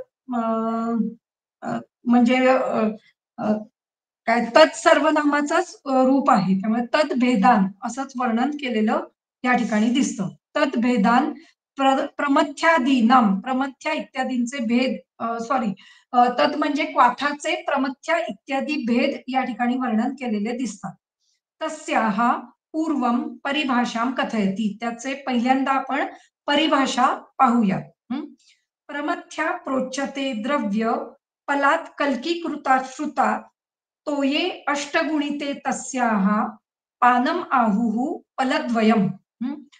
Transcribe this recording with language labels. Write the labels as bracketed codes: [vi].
[mr] म्हणजे अ, काय तत्सर्वनामाचाच रूप आहे. त्यामुळे तद्भेदान असंच वर्णन केलेलं या ठिकाणी दिसतं. [sa] तद्भेदान प्रमथ्यादीनाम, [mr] प्रमथ्या इत्यादींचे भेद, सॉरी, तद म्हणजे क्वाथाचे प्रमथ्या इत्यादी भेद या ठिकाणी वर्णन केलेले दिसतात. [sa] तस्याः पूर्वं परिभाषां कथयति. [mr] त्याचे पहिल्यांदा आपण परिभाषा पाहूया. [sa] हं. प्रमथ्या प्रोच्यते द्रव्य फलात कल्कीकृता श्रुता तोये अष्टगुणिते तस्याः पानम आहुः फलद्वयम्. हं.